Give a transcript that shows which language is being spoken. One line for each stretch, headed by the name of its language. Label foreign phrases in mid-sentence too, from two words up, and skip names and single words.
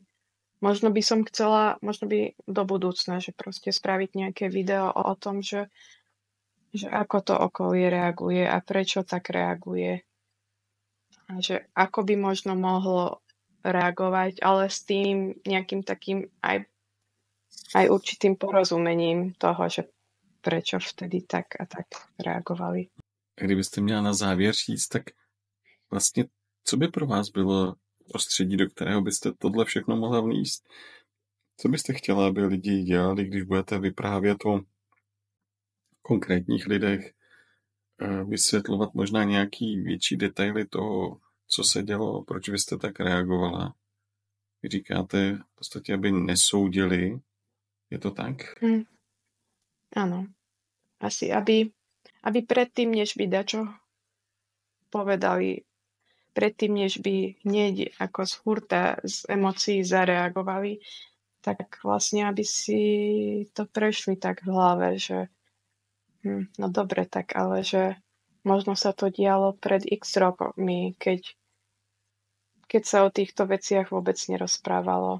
Slovak: Možno by som chcela, možno by do budúcna, že proste spraviť nejaké video o tom, že ako to okolie reaguje a prečo tak reaguje. A že ako by možno mohlo reagovať, ale s tým nejakým takým aj určitým porozumením toho, že prečo vtedy tak a tak reagovali.
Czech: Kdybyste měla na závěr říct, tak vlastně co by pro vás bylo prostředí, do kterého byste tohle všechno mohla vníst? Co byste chtěla, aby lidi dělali, když budete vyprávět o konkrétních lidech, vysvětlovat možná nějaký větší detaily toho, co se dělo, proč vy jste tak reagovala? Vy říkáte v podstatě, aby nesoudili. Je to tak?
Slovak: Áno. Asi, aby predtým, než by dačo povedali, predtým, než by hneď ako z hurta, z emócií zareagovali, tak vlastne, aby si to prešli tak v hlave, že no dobre, tak ale že možno sa to dialo pred x rokmi, keď sa o týchto veciach vôbec nerozprávalo.